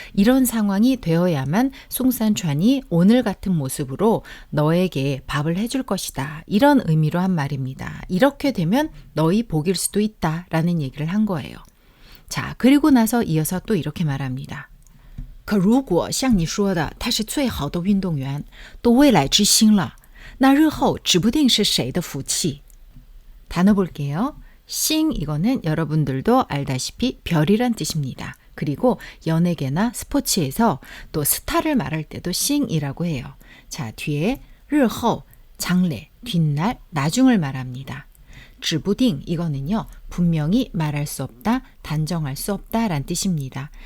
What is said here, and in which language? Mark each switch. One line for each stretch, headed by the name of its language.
Korean: 이런 상황이 되어야만 송산川이 오늘 같은 모습으로 너에게 밥을 해줄 것이다. 이런 의미로 한 말입니다. 이렇게 되면 너희 복일 수도 있다 라는 얘기를 한 거예요. 자, 그리고 나서 이어서 또 이렇게 말합니다.
Chinese: 可如果像你说的他是最好的运动员都未来之星了那日后指不定是谁的福气
Korean: 단어 볼게요. 싱 이거는 여러분들도 알다시피 별이란 뜻입니다. 그리고 연예계나 스포츠에서 또 스타를 말할 때도 싱이라고 해요. 자 뒤에 日后 장래, 뒷날, 나중을 말합니다. 指不定 이거는요 분명히 말할 수 없다, 단정할 수 없다 란 뜻입니다.